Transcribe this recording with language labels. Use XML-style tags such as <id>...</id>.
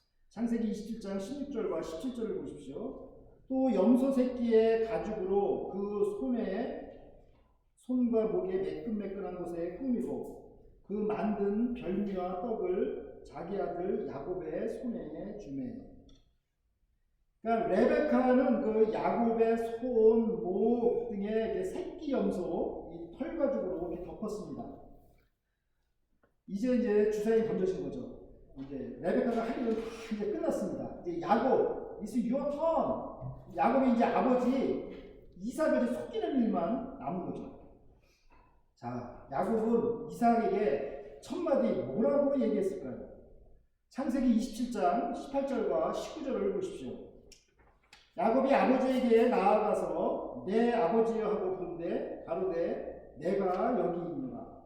<ko>창세기 27장 16절과 17절을 보십시오. 또 염소 새끼의 가죽으로 그 손과 목에 매끈매끈한 곳에 꾸미고 그 만든 별미와 떡을 자기 아들 야곱의 손에 주매. 그러니까 레베카는 그 야곱의 손, 목 등의 새끼 염소 이 털 가죽으로 이렇게 덮었습니다. 이제 주사위 던져진 거죠. 이제 레베카가 할 일은 다 이제 끝났습니다.</ko> <en>이제 야곱, It's your turn.</en> <ko>야곱이 이제 아버지 이삭을 속이는 일만 남은 거죠. 자, 야곱은 이삭에게 첫 마디 뭐라고 얘기했을까요? 창세기 27장 18절과 19절을 보십시오. 야곱이 아버지에게 나아가서 내 아버지여 하고 부른데 가로되 내가 여기 있노라.</ko>